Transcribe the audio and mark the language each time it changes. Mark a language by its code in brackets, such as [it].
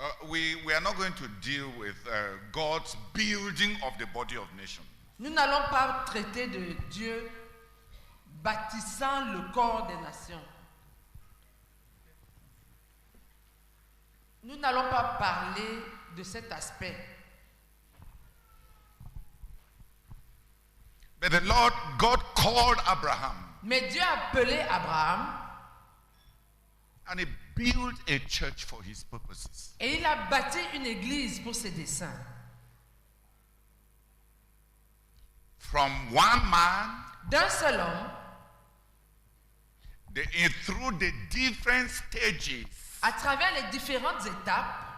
[en] We are not going to deal with God's building of the body of nations. [fr] Nous n'allons pas traiter de Dieu bâtissant le corps des nations. Nous n'allons pas parler de cet aspect. [en] But the Lord God called Abraham. [fr] Mais Dieu a appelé Abraham. [en] And he built a church for his purposes. [fr] Et il a bâti une église pour ses desseins. [en] From one man, [fr] d'un seul homme, [en] through the different stages, [fr] à travers les différentes étapes,